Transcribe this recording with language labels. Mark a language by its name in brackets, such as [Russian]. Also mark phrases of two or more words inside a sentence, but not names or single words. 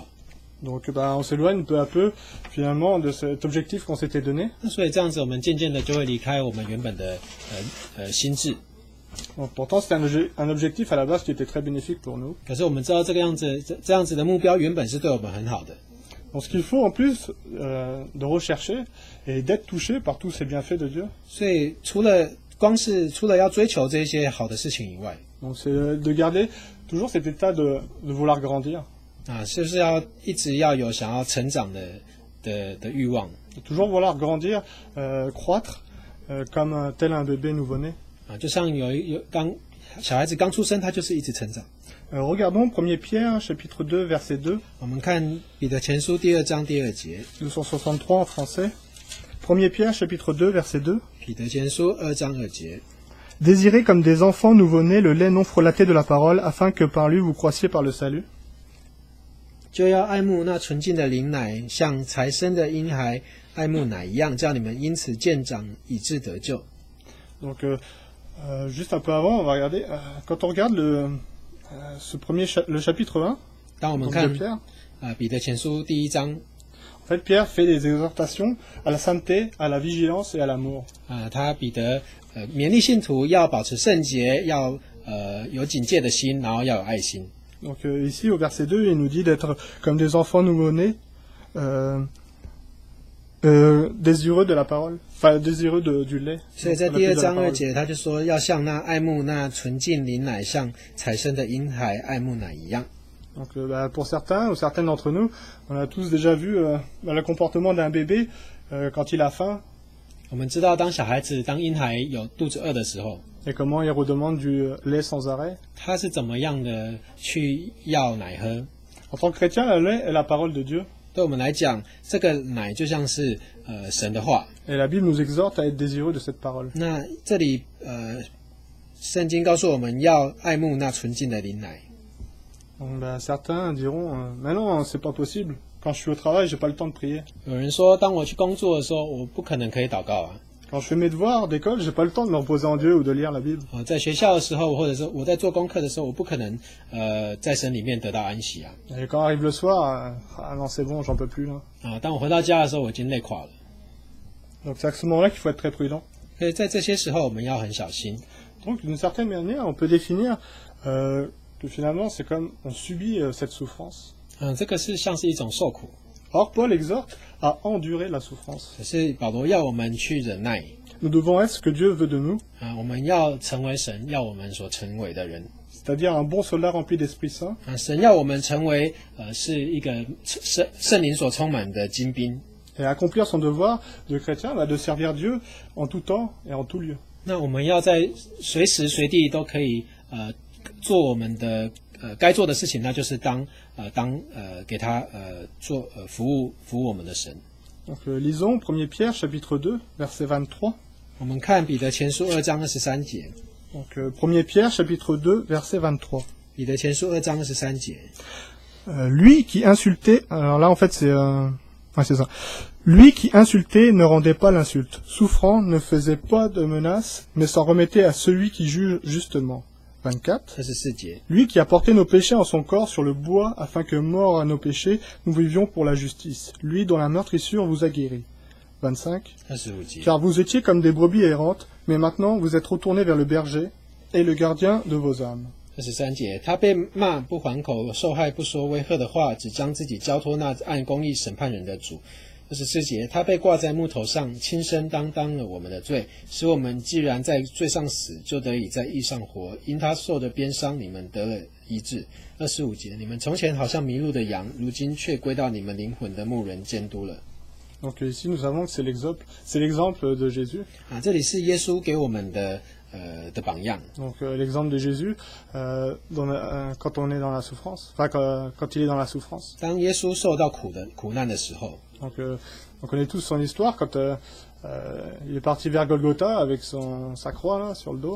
[French] Donc on s'éloigne peu à peu finalement de cet objectif qu'on s'était donné. [Chinese] 那所以这样子，我们渐渐的就会离开我们原本的心智。 [French] Donc, pourtant c'était un objectif à la base qui était très bénéfique pour nous. [Chinese] 可是我们知道这样子的目标原本是对我们很好的。 [French] Donc ce qu'il faut en plus de rechercher et d'être touché par tous ces bienfaits de Dieu. [Chinese] 所以除了要追求这些好的事情以外， [French] Donc c'est de garder toujours cet état de vouloir grandir. [Chinese] 就是要一直要有想要成长的欲望。 [French] Toujours vouloir grandir, croître, comme tel un bébé nouveau-né. [Chinese] 就像小孩子刚出生，他就是一直成长。 [French] Regardons 1 Pierre, chapitre 2, verset 2. [Chinese] 我们看彼得前书2章2节。 [French] 263 en français. 1 Pierre, chapitre 2, verset 2. [Chinese] 彼得前书2章2节。 [French] Désirez comme des enfants nouveau-nés le lait non frelaté de la parole, afin que par lui vous croissiez par le salut. [Chinese] 就要爱慕那纯净的灵奶，像才生的婴孩爱慕奶一样，叫你们因此渐长，以致得救。 [French] Donc, juste un peu avant, on va regarder. Quand on regarde le chapitre 1, [Chinese] 当我们 [French] donc [Chinese] 看 [French] de Pierre, [Chinese] 彼得前书1章， [French] en fait, Pierre fait des exhortations à la sainteté, à la vigilance et à l'amour. [Chinese] 他彼得勉励信徒要保持圣洁，要有警戒的心，然后要有爱心。 [French] Donc ici, au verset 2, il nous dit d'être comme des enfants nouveau-nés, désireux de la parole, enfin désireux du lait. [Chinese] 所以在第2章2节，他就说要像那爱慕那纯净灵奶，像才生的婴孩爱慕奶一样。 [French] Donc pour certains ou certaines d'entre nous, on a tous déjà vu le comportement d'un bébé quand il a faim. [Chinese] 我们知道，当小孩子、当婴孩有肚子饿的时候， [French] Et comment il redemande du lait sans arrêt. [Chinese] 他是怎么样的去要奶喝？ [French] En tant que chrétien, le lait est la parole de Dieu. [Chinese] 对我们来讲，这个奶就像是神的话。 [French] Et la Bible nous exhorte à être désireux de cette parole. [Chinese] 那这里，圣经告诉我们要爱慕那纯净的灵奶。 [French] Donc, certains diront, mais non, c'est pas possible. Quand je suis au travail, j'ai pas le temps de prier. [Chinese] 有人说，当我去工作的时候，我不可能可以祷告啊。 [French] Quand je fais mes devoirs d'école, j'ai pas le temps de me reposer en Dieu ou de lire la Bible. [Chinese] 在学校的时候，或者是我在做功课的时候，我不可能在神里面得到安息啊。 [French] Et quand arrive le soir, ah non, c'est bon, j'en peux plus là. [Chinese] 当我回到家的时候，我已经累垮了。 [French] Donc c'est à ce moment-là qu'il faut être très prudent. [Chinese] 所以在这些时候，我们要很小心。 [French] Donc d'une certaine manière, on peut définir que finalement c'est comme on subit cette souffrance. [Chinese] 这个是像是一种受苦。 [French] Or Paul exhorte à endurer la souffrance. [Chinese] 可是保罗要我们去忍耐。 [French] Nous devons être ce que Dieu veut de nous. [Chinese] 我们要成为神要我们所成为的人。 [French] C'est-à-dire un bon soldat rempli d'Esprit Saint. [Chinese] 神要我们成为是一个圣灵所充满的精兵。 [French] Et accomplir son devoir de chrétien, de servir Dieu en tout temps et en tout lieu. [Chinese] 那我们要在随时随地都可以做我们的该做的事情，那就是给他做服务我们的神。 [French] Donc lisons 1 Pierre chapitre 2 verset 23. [Chinese] 我们看彼得前书2章23节。 [French] Donc 1 Pierre chapitre 2 verset 23. [Chinese] 彼得前书2章23节。 [French] Lui qui insultait, alors là en fait c'est c'est ça. Lui qui insultait ne rendait pas l'insulte, souffrant ne faisait pas de menaces, mais s'en remettait à celui qui juge justement. 24. [Chinese] 24节。 [French] Lui qui a porté nos péchés en son corps sur le bois, afin que, morts à nos péchés, nous vivions pour la justice. Lui dont la meurtrissure vous a guéris. 25. [Chinese] 25节。 [French] Car vous étiez comme des brebis errantes, mais maintenant vous êtes retournés vers le berger et le gardien de vos âmes. [Chinese] 23 节，他被骂不还口，受害不说威吓的话，只将自己交托那按公义审判人的主。24节，他被挂在木头上，亲身担当了我们的罪，使我们既然在罪上死，就得以在义上活。因他受的鞭伤，你们得了医治。25节，你们从前好像迷路的羊，如今却归到你们灵魂的牧人监督了。 [French] Donc ici nous avons que c'est l'exemple de Jésus. [Chinese] 这里是耶稣给我们的榜样。 [French] Donc l'exemple de Jésus quand on est dans la souffrance, enfin quand il est dans la souffrance. [Chinese] 当耶稣受到苦难的时候。 [French] Donc on connaît tous son histoire quand il est parti vers Golgotha avec sa croix là sur le dos.